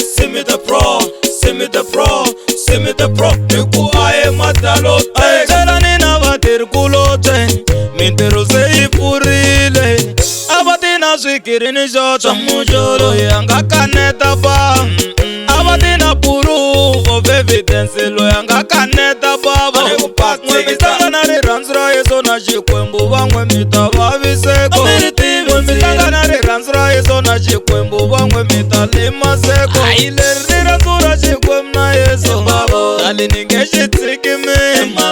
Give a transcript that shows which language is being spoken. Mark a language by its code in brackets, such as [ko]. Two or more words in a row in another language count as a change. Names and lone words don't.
[ts] Simi the Pro, Simi the Pro, Simi the Pro. Hi ku a hi matalo celani na vatirhikulobye. Mintirho se yi pfurile. A va ti na swikirini xo twa mujolo loyi a nga kaneta ba. A va ti na [en] proof of evidence [ts] loyi a nga kaneta bava. N'we mi tlanga na rirhandzu ra Yesu na Xikwembu van'we mi ta vaviseko. N'we mi tlanga na rirhandzu ra Yesu na Xikwembu van'we mi ta limaseko. Hayi leri rirhandzu ra Xikwembu na Yesu tali ni nge xi tshiki mina.